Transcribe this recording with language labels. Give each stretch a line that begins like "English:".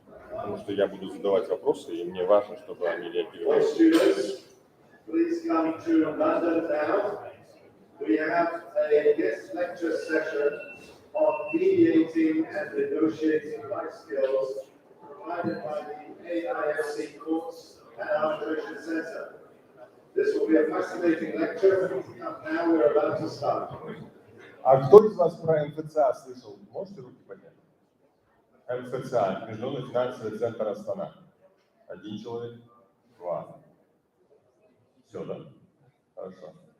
Russian: Потому что я буду задавать вопросы, и мне важно, чтобы они реагировали.
English: Please come to London now. We have a guest lecture session on mediating and negotiating life skills provided by the AISC Courts and Arbitration Center. This will be a fascinating lecture. Now we're about to start.
Russian: А кто из вас про МФЦА слышал? Можете руки поднять? МФЦА, Международный финансовый центр Астана. Один человек, два. Все, да? Хорошо.